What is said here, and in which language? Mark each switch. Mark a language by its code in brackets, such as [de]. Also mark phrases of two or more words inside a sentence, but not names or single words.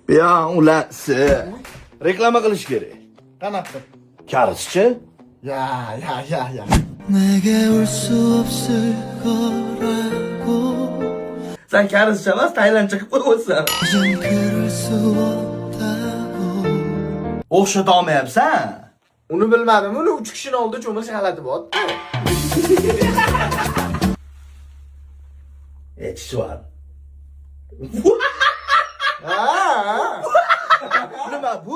[uz] Ya ulasi. Reklama qilish kerak. Qanaqa? Karischi? Ya. [ko] 내게 올 수 없을 거라고 [uz] Sen karischi emas, Tailandcha qilib qo'yibsan. [ko] 이젠 그럴 수 없다고 [uz] O'xshata olmayapsan. Uni bilmadim. Uni 3 kishini oldida cho'milish g'alati bo'lyapti. Chishvar. Ha. Nima bu?